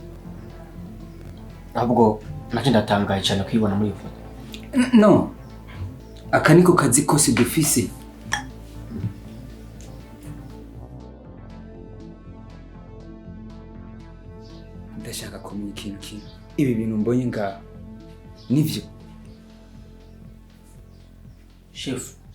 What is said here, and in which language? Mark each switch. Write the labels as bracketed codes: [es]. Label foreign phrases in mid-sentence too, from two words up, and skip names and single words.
[rn] Ahubwo nacyo ndatangaye cyane kwibona muri iyo foto. No. Aka niko kazi kose dufise. Ndashaka kumenya ikintu kimwe. Ibi bintu mbonye ngaha nivyo? Chef.